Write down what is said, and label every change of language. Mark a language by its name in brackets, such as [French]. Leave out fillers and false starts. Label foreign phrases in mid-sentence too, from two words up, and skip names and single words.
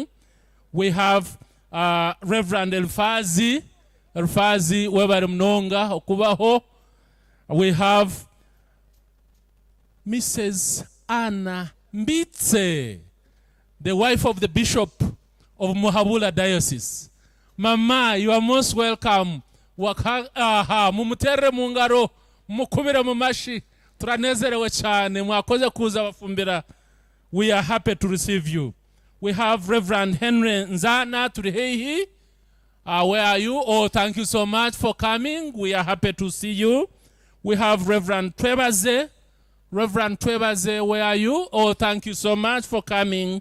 [English] We have Reverend Elfazi Webare Mnonga Okubaho. We have Mrs. Anna Mbitse, the wife of the Bishop of Muhabula Diocese. Mama, you are most welcome. [Kinyarwanda] Mumutere mungaro, mukubira mumashi, turanezerewe cyane, mwakoze kuza bafumbira. [English] We are happy to receive you. We have Reverend Henry Nzana Turihehi. Where are you? Oh, thank you so much for coming. We are happy to see you. We have Reverend Twebaze. Reverend Twebaze, where are you? Oh, thank you so much for coming.